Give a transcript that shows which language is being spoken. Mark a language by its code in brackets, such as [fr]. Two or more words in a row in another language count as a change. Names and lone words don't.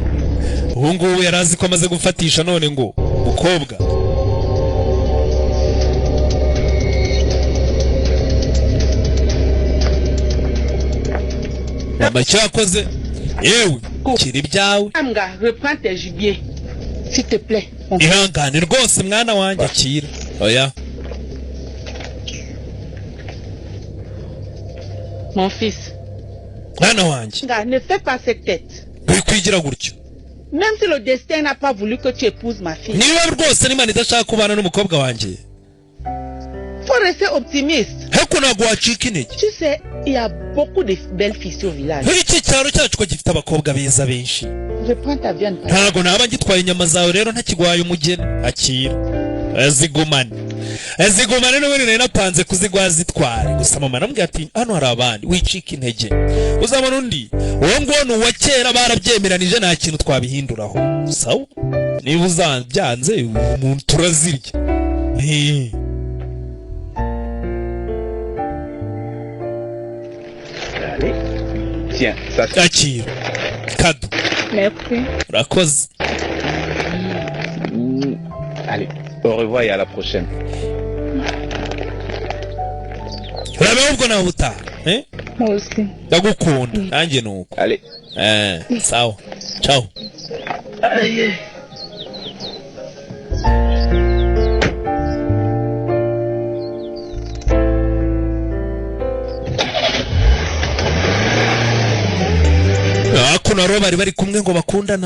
[rw] Ubu ngubu yarazi ko amaze gufatisha none ngo mukobwa. Mama cyakoze. Yewe kiri byawe. Amga, [fr] reprends tes gibiers. S'il te plaît. [rw] Ihangane rwose mwana wanjye akira. Oya. [fr] Mon fils. [rw] Mwana wanjye. [fr] Ne fais pas cette tête. [rw] Kwigira gutyo. [fr] Même si le destin n'a pas voulu que tu épouses ma fille. [rw] Niba rwose n'Imana idashaka kubana n'umukobwa wanjye. [fr] Faut rester optimiste. [rw] Heko ntabwo wacika intege. [fr] Tu sais, il y a beaucoup de belles filles au village. [rw] Iki cyaro cyacu ko gifite abakobwa beza benshi. [fr] Je prends ta viande. [rw] Ntabwo naba ngitwaye inyama zawe rero ntakigwaye umugeni. Akira. Azigumane. Azigumane n'ubundi nari napanze kuzigwa zitware. Gusa mama namubwiye ati hano hari abandi wicika intege. Uzabona undi. Uwo nguwo ni uwa kera barabyemeranije nta kintu twabihinduraho. Sawa? Niba uzabyanze umuntu turazirya. [fr] Allez. Tiens, ça c'est... [rw] Akira. Kado. [fr] Merci. [rw] Urakoze. [fr] Allez, au revoir et à la prochaine. [rw] Urabeho ubwo nawe utaha. [fr] Moi aussi. [rw] Ndagukunda. Nanjye nuko. [fr] Allez. [rw] Sawa. Ciao. [fr] Allez. [rw] Akuno ro bari kumwe ngo bakundana.